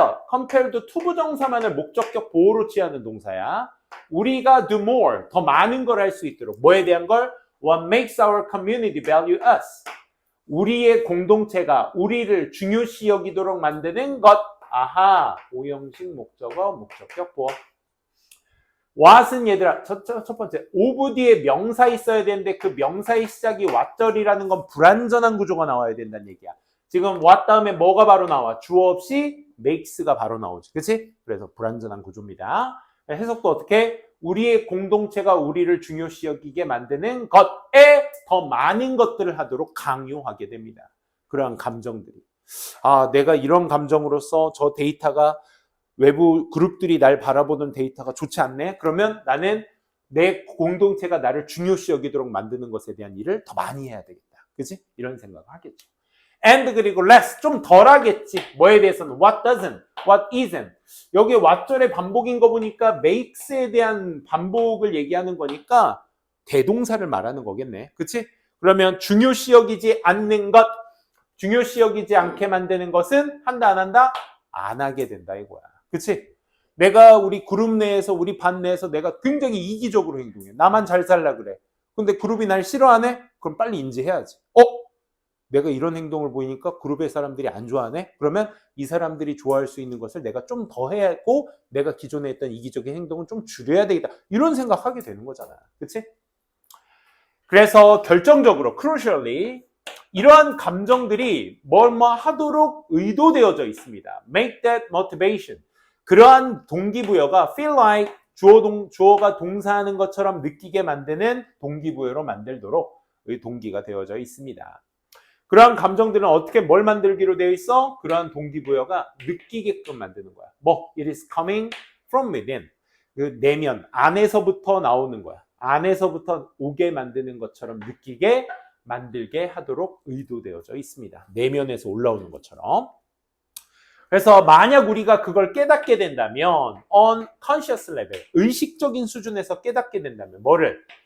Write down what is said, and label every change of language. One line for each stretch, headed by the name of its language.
Korean: compare도 투부정사만을 목적격 보호로 취하는 동사야. 우리가
English: do more,
Korean: 더 많은 걸 할 수 있도록. 뭐에 대한 걸?
English: What makes our community value us?
Korean: 우리의 공동체가 우리를 중요시 여기도록 만드는 것. 아하, 오형식 목적어, 목적격 보호. what은 얘들아, 첫 번째, of 뒤에 명사 있어야 되는데 그 명사의 시작이 what절이라는 건 불완전한 구조가 나와야 된다는 얘기야. 지금 what 다음에 뭐가 바로 나와? 주어 없이 makes가 바로 나오지. 그치? 그래서 불완전한 구조입니다. 해석도 어떻게? 우리의 공동체가 우리를 중요시 여기게 만드는 것에 더 많은 것들을 하도록 강요하게 됩니다. 그러한 감정들이. 내가 이런 감정으로서 저 데이터가 외부 그룹들이 날 바라보는 데이터가 좋지 않네? 그러면 나는 내 공동체가 나를 중요시 여기도록 만드는 것에 대한 일을 더 많이 해야 되겠다. 그치? 이런 생각을 하겠죠. and 그리고 less 좀 덜하겠지. 뭐에 대해서는
English: what doesn't, what isn't.
Korean: 여기 what절의 반복인 거 보니까 makes에 대한 반복을 얘기하는 거니까 대동사를 말하는 거겠네. 그치? 그러면 중요시 여기지 않는 것, 중요시 여기지 않게 만드는 것은 한다 안 한다? 안 하게 된다 이거야. 그치? 내가 우리 그룹 내에서 우리 반 내에서 내가 굉장히 이기적으로 행동해. 나만 잘 살라 그래. 근데 그룹이 날 싫어하네? 그럼 빨리 인지해야지. 내가 이런 행동을 보이니까 그룹의 사람들이 안 좋아하네? 그러면 이 사람들이 좋아할 수 있는 것을 내가 좀 더 해야 하고 내가 기존에 했던 이기적인 행동은 좀 줄여야 되겠다. 이런 생각하게 되는 거잖아. 그치? 그래서 결정적으로 crucially 이러한 감정들이 뭘 하도록 의도되어져 있습니다.
English: make that motivation.
Korean: 그러한 동기부여가
English: feel like
Korean: 주어가 동사하는 것처럼 느끼게 만드는 동기부여로 만들도록 동기가 되어져 있습니다. 그러한 감정들은 어떻게 뭘 만들기로 되어 있어? 그러한 동기부여가 느끼게끔 만드는 거야.
English: It is coming from within.
Korean: 그 내면, 안에서부터 나오는 거야. 안에서부터 오게 만드는 것처럼 느끼게 만들게 하도록 의도되어져 있습니다. 내면에서 올라오는 것처럼. 그래서 만약 우리가 그걸 깨닫게 된다면
English: on conscious level,
Korean: 의식적인 수준에서 깨닫게 된다면 뭐를?